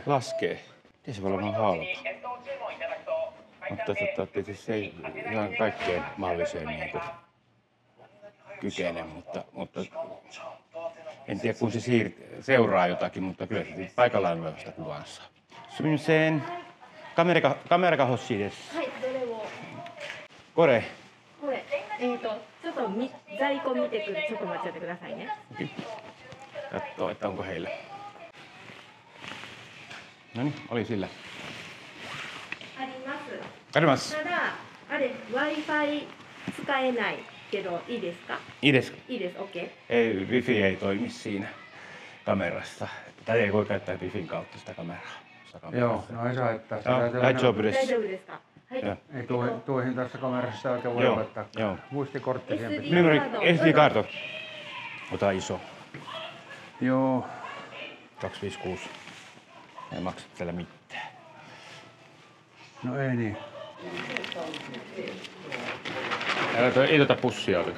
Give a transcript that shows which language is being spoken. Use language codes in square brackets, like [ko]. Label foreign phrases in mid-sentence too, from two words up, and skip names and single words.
[fi] Laskee. Ei se voi olla noin halpa. Mutta tietysti se ei ihan kaikkeen mahdolliseen niin kykene, mutta en tiedä kun se seuraa jotakin, mutta kyllä se paikallaan olevasta kuvansa. [ja] Sumimasen. カメラが欲しいです. はい、どれを。これ。これ、ちょっと在庫見てくる。ちょっと待っちゃってくださいね。 [fi] Katsoo, että onko heillä. Noniin, oli sillä. [ja] あります。 Karimas. ただ、あれ Wi-Fi 使えないけどいいですか？いいです。いいです。OK。 [fi] Ei, wifi ei toimi siinä kamerassa. Tai ei voi käyttää wifin kautta sitä kameraa. Joo, no ei saa haittaa. Joo, [ja] 大丈夫です. 大丈夫ですか？はい。 [fi] Joo. Ei tuohin tässä kamerassa oikein voi Joo, opettaa. joo. Muistikortti siihen pitää. Memory SD-karto. Ota iso. Joo. 256. Ei maksa tällä mitään. No ei niin. Ei tota pussia oteta.